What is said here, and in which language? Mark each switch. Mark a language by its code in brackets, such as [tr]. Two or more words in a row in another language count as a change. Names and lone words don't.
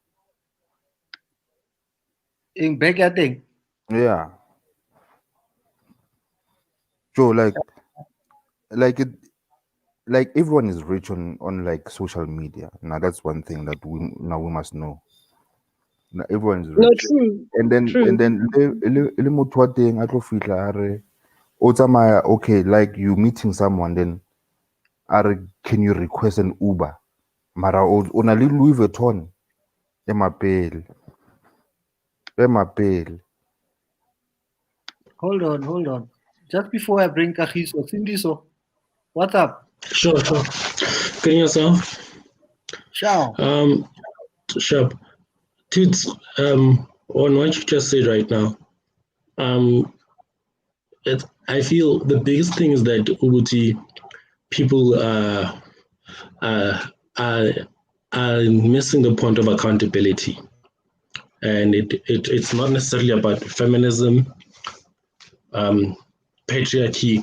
[en] In beg thing. Yeah. So like everyone is rich on like social media. Now that's one thing that we must know. Now, everyone is No, rich. true. And then True. [st] le motho wa teng a tlo fihla a re o tsamaya, [en] okay, like you meeting someone, then [st] a re, [en] can you request an Uber? [st] Mara o na le Louis Vuitton e mapele. [en] Hold on. Just before I bring Kagiso, Sindiso, what's up? Sure. Can you yourself? Ciao. Sure. Tits, on what you just said right now, I feel the biggest thing is that Ubuti people are missing the point of accountability, and it's not necessarily about feminism, patriarchy.